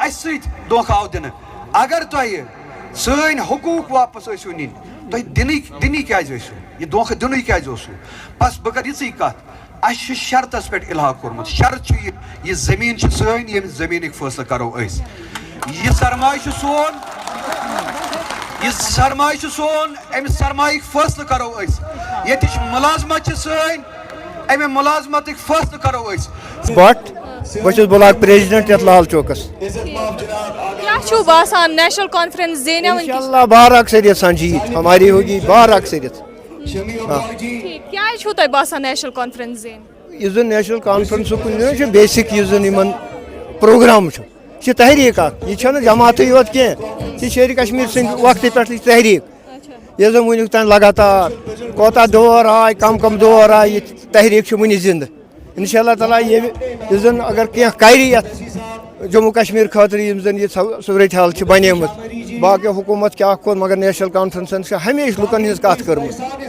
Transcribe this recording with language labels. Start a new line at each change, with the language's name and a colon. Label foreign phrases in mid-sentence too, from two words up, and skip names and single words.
Kashmiri: اَسہِ سۭتۍ دھوکہٕ آو دِنہٕ اگر تۄہہِ سٲنۍ حقوٗق واپس ٲسِو نِنۍ تُہۍ دِنی کیٛازِ ٲسِو یہِ دھوکہٕ دِنُے کیٛازِ اوسوٕ بس بہٕ کرٕ یِژٕے کتھ اَسہِ چھُ شرطس پٮ۪ٹھ اِلحاق کوٚرمُت شرط چھُ یہِ زٔمیٖن چھِ سٲنۍ ییٚمہِ زٔمیٖنٕکۍ فٲصلہٕ کرو أسۍ یہِ سرمایہِ چھُ سون اَمہِ سرمایِکۍ فٲصلہٕ کرو أسۍ ییٚتِچ مُلازمت چھِ سٲنۍ اَمہِ مُلازمتٕکۍ فٲصلہٕ کرو أسۍ بٹ بہٕ چھُس
English: block president
Kashmiri: یتھ لال چوکس کیا چھو باسان نیشنل کانفرنس زینیا
Arabic: انشاءاللہ
Urdu: بار اکثریت سنجید ہماری ہوگی بار اکثریت
Kashmiri: کیا چھو تۄہہِ باسان نیشنل کانفرنس زین یُس زن نیشنل کانفرنس چھُ بیسک یُس زن یِمن پروگرام چھُ یہِ چھِ تحریٖک اکھ یہِ چھنہٕ جماعتٕے یوت کینٛہہ یہِ چھِ شیرِ کشمیٖر سٕنٛدِ وقتہٕ پٮ۪ٹھ یہِ تحریٖک یۄس زن وُنیُک تام لگاتار کوتاہ دور آے کم دور آے یہِ تحریٖک چھِ وُنہِ زنٛدٕ
Arabic: انشاء اللہ تعالیٰ
Kashmiri: یُس زن اگر کینٛہہ کرِ یتھ جموں کشمیٖر خٲطرٕ یِم زن یہِ صوٗرت حال چھِ بنیمٕژ باقٕیو حکوٗمت کیٛاہ کوٚر مگر نیشنل کانفرنسن چھِ ہمیشہِ لُکن ہٕنٛز کتھ کٔرمٕژ